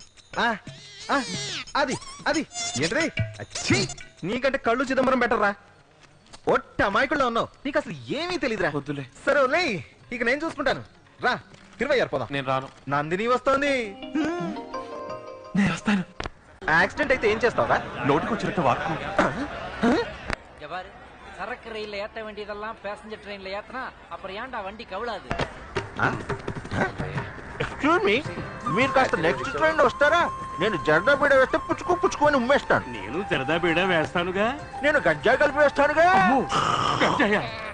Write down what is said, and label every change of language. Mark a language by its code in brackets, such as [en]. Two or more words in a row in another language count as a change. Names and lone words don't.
[te] అది అది ఏంట్రీ? నీకంటే కళ్ళు చిదంబరం బెటర్ రా. ఒట్ట అమాయకుల్లో ఉన్నావు, నీకు అసలు ఏమీ తెలీదురా. వద్దులే. సరే వదిలే, ఇక నేను చూసుకుంటాను. రా, 20 పోదాం. నేను రాను. నందిని వస్తోంది. నేను వస్తాను. యాక్సిడెంట్ అయితే ఏం చేస్తావా? నోటికి వచ్చినట్టు వాక్కు. [ta] சரக்கு ரயில்ல ஏத்த வேண்டியதெல்லாம் [en] passenger trainla [ta] ஏத்தனா அப்புறம் ஏன்டா வண்டி கவுளாது? [en] excuse me, [te] మీరు కాస్త [en] next train [te] వస్తారా? నేను జర్దా బీడ వేస్తే పుచ్చుకొని ఉమ్మేస్తాను. నేను జర్దా బీడ వేస్తానుగా. నేను గంజాయి కలిపి వేస్తానుగా. గంజాయా?